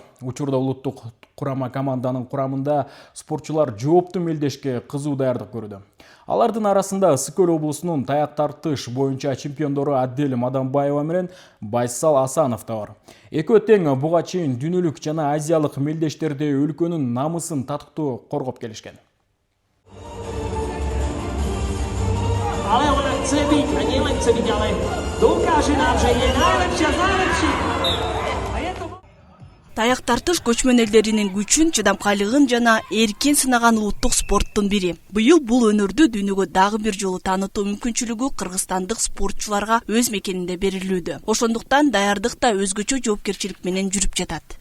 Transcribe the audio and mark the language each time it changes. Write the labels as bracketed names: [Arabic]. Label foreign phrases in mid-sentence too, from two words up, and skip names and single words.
[Kyrgyz] Учурда улуттук курама команданын курамында спортчулар жооптуу мелдешке кызуу даярдык көрүүдө. Алардын арасында Ысык көл облусунун таяк тартыш боюнча чемпиондору Адель Мадамбаева менен Байсал Асанов да бар. Экөө тең буга чейин дүйнөлүк жана азиялык мелдештерде өлкөнүн намысын татыктуу коргоп келишкен. [Czech] Ale ona chce být a nejen chce být, ale dokáže nám, že je [Slovak] najlepší z najlepších. [Kyrgyz] Таяк тартыш көчмөн элдеринин күчүн, чыдамкайлыгын жана эркин сынаган улуттук спорттун бири. Быйыл бул өнөрдү дүйнөгө дагы бир жолу таанытуу мүмкүнчүлүгү кыргызстандык спортчуларга өз мекенинде берилүүдө. Ошондуктан даярдык да өзгөчө жоопкерчилик менен жүрүп жатат.